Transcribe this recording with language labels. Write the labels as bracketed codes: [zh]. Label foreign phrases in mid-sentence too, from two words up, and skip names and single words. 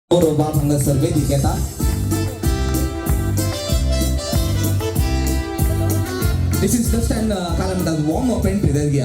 [kok] बाप हांगासर वेदीक येता. [en] This is just an [kok] काय म्हणतात [en] warm up entry देऊया.